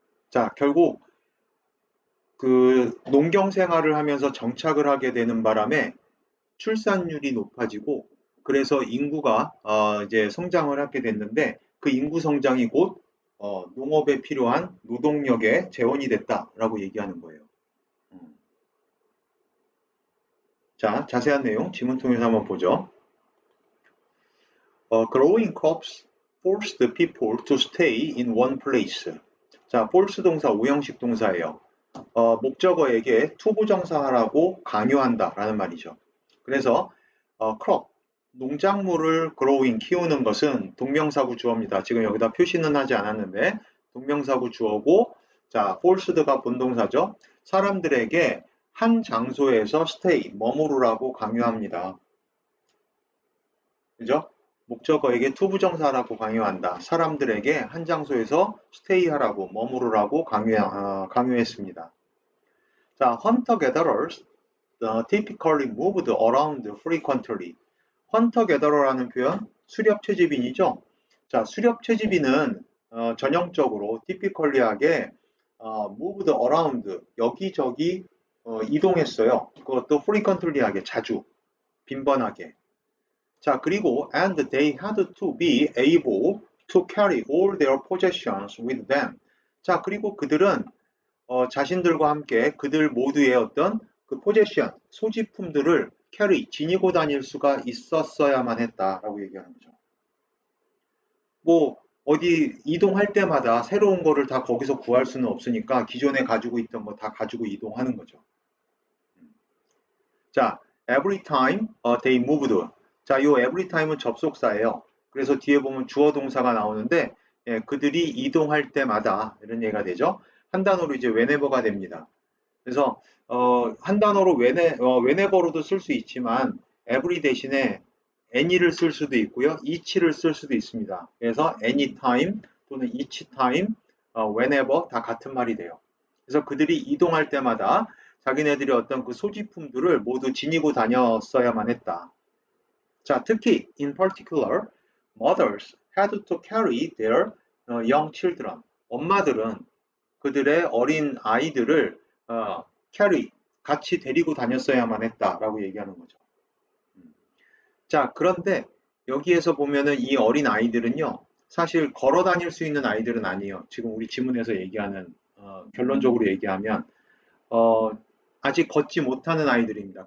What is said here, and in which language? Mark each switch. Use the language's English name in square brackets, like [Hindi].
[Korean] 자, 결국 그 농경 생활을 하면서 정착을 하게 되는 바람에 출산율이 높아지고 그래서 인구가 이제 성장을 하게 됐는데 그 인구 성장이 곧 농업에 필요한 노동력의 재원이 됐다라고 얘기하는 거예요. 음. 자, 자세한 내용 지문 통해서 한번 보죠. [English] Growing crops force the people to stay in one place. [Korean] 자, force 동사 오형식 동사예요. 목적어에게 투부정사하라고 강요한다라는 말이죠. 그래서 crop 농작물을 growing 키우는 것은 동명사구 주어입니다. 지금 여기다 표시는 하지 않았는데 동명사구 주어고 자 forced가 본동사죠. 사람들에게 한 장소에서 stay 머무르라고 강요합니다. 그죠? 목적어에게 투부정사라고 강요한다. 사람들에게 한 장소에서 stay하라고 머무르라고 강요했습니다. [English] 자, hunter-gatherers typically moved around frequently. [Korean] 헌터 게더러라는 표현 수렵 채집인이죠. 자, 수렵 채집인은 전형적으로 typically하게 [English] moved around [Korean] 여기저기 이동했어요. 그것도 frequently하게 자주 빈번하게. 자, 그리고 [English] and they had to be able to carry all their possessions with them. [Korean] 자, 그리고 그들은 자신들과 함께 그들 모두의 어떤 그 포제션, 소지품들을 carry, 지니고 다닐 수가 있었어야만 했다라고 얘기하는 거죠. 뭐 어디 이동할 때마다 새로운 거를 다 거기서 구할 수는 없으니까 기존에 가지고 있던 거 다 가지고 이동하는 거죠. [English] 자, every time they moved. 자, 요 every time은 [Korean] 접속사예요. 그래서 뒤에 보면 주어 동사가 나오는데 예, 그들이 이동할 때마다 이런 얘기가 되죠. 한 단어로 이제 whenever가 됩니다. 그래서 한 단어로 whenever로도 쓸 수 있지만 every 대신에 any를 쓸 수도 있고요. each를 쓸 수도 있습니다. 그래서 anytime 또는 each time, whenever 다 같은 말이 돼요. 그래서 그들이 이동할 때마다 자기네들이 어떤 그 소지품들을 모두 지니고 다녔어야만 했다. 자, 특히 [English] in particular, mothers had to carry their young children. [Korean] 엄마들은 그들의 어린 아이들을 carry, 같이 데리고 다녔어야만 했다라고 얘기하는 거죠. 자, 그런데 여기에서 보면은 이 어린 아이들은요, 사실 걸어 다닐 수 있는 아이들은 아니에요. 지금 우리 지문에서 얘기하는, 결론적으로 얘기하면, 어, 아직 걷지 못하는 아이들입니다.